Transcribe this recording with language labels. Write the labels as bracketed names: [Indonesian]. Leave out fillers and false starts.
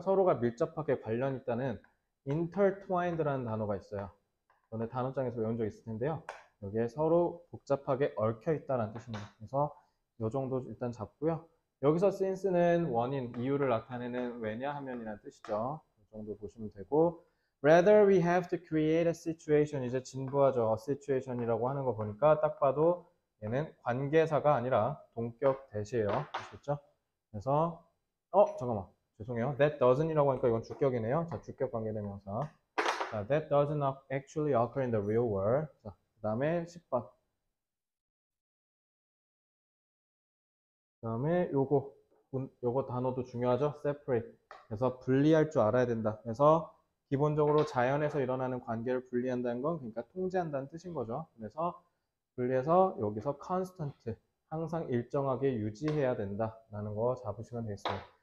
[Korean] 서로가 밀접하게 관련 있다는 intertwined라는 단어가 있어요. 전에 단어장에서 외운 적 있을 텐데요. 여기에 서로 복잡하게 얽혀 있다는 뜻입니다. 그래서 이 정도 일단 잡고요. 여기서 since는 원인, 이유를 나타내는 왜냐하면이라는 뜻이죠. [English] 이 정도 보시면 되고 rather we have to create a situation [Korean] 이제 진부하죠. a situation이라고 하는 거 보니까 딱 봐도 얘는 관계사가 아니라 동격 대시예요. 아시겠죠? 그래서 잠깐만. 죄송해요. that doesn't이라고 하니까 이건 주격이네요. 자, 주격 관계대명사. [English] 자, that doesn't actually occur in the real world. [Korean] 자, 그 다음에 10번. 그 다음에 요거 단어도 중요하죠. [English] separate. [Korean] 그래서 분리할 줄 알아야 된다. 그래서 기본적으로 자연에서 일어나는 관계를 분리한다는 건 그러니까 통제한다는 뜻인 거죠. 그래서 분리해서 여기서 constant. 항상 일정하게 유지해야 된다라는 거 잡으시면 되겠습니다.